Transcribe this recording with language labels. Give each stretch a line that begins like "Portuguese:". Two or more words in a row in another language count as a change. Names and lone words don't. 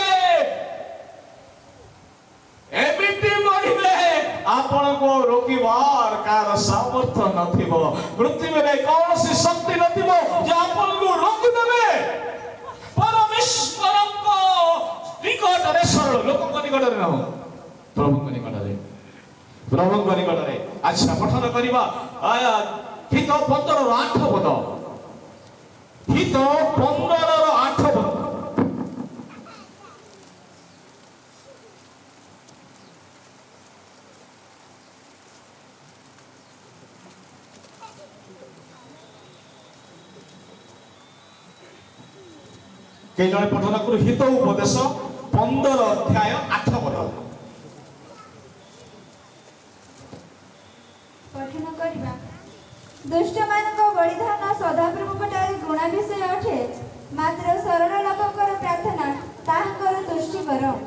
Odia: ଏମିତି ବଢିବେ ଆପଣଙ୍କୁ ରୋକିବାର କାହାର ସାମର୍ଥ୍ୟ ନଥିବ ପୃଥିବୀରେ କୌଣସି ଶକ୍ତି ନଥିବ ଯେ ଆପଣଙ୍କୁ ରୋକିଦେବେ ପରମେଶ୍ୱରଙ୍କ ନିକଟରେ ସରଳ ଲୋକଙ୍କ ନିକଟରେ ନୁହଁ ପ୍ରଭୁଙ୍କ ନିକଟରେ ଆଚ୍ଛା ପଠନ କରିବା ହିତ 15 ର 8 ପଦ ହିତ 15 ର 8 ପଦ କେ ଜଣେ ପଠନ କରୁ ହିତ ଉପଦେଶ 15 ଅଧ୍ୟାୟ 8 ପଦ ପଠନ କରିବା ଦୁଷ୍ଟମାନଙ୍କ ବଳିଦାନ ସଦାପ୍ରଭୁଙ୍କ ଠାରେ ଘୃଣା ବିଷୟ ଅଟେ ମାତ୍ର ସରଳ ଲୋକଙ୍କର ପ୍ରାର୍ଥନା ତାହାଙ୍କର ତୁଷ୍ଟିକର